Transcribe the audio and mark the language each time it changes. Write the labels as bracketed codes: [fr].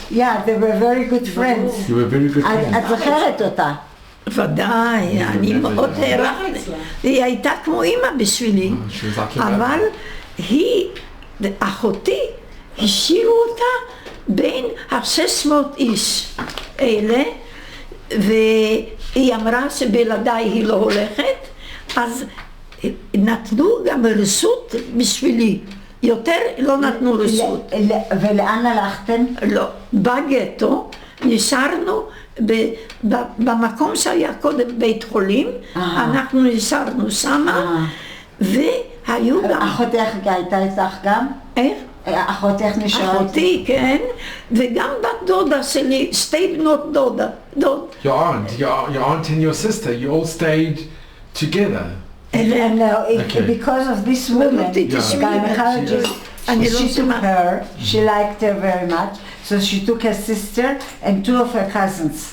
[en] Yeah, they were very good friends. You were very good friends. [he] את זוכרת אותה? ודאי, אני מאוד הערכתי, היא הייתה כמו אימא בשבילי, [en] she was like your [he] אבל היא, אחותי, השאירו אותה בין ה-600 איש אלה, והיא אמרה שבלעדיי היא לא הולכת, אז נתנו גם רשות בשבילי, יותר לא נתנו רשות. ולאן הלכתם? לא, בגטו נשארנו במקום שהיה קודם בית חולים, אנחנו נשארנו שמה, והיו גם... אחותך הייתה איתך גם? איך? אחותך נשארה? אחותי, כן, וגם בת דודה שלי, שתי בנות דודה. [en] Your aunt and your sister, you all stayed together. And because of this woman, the gynecologist, she took her, she liked her very much, so she took her sister and two of her cousins.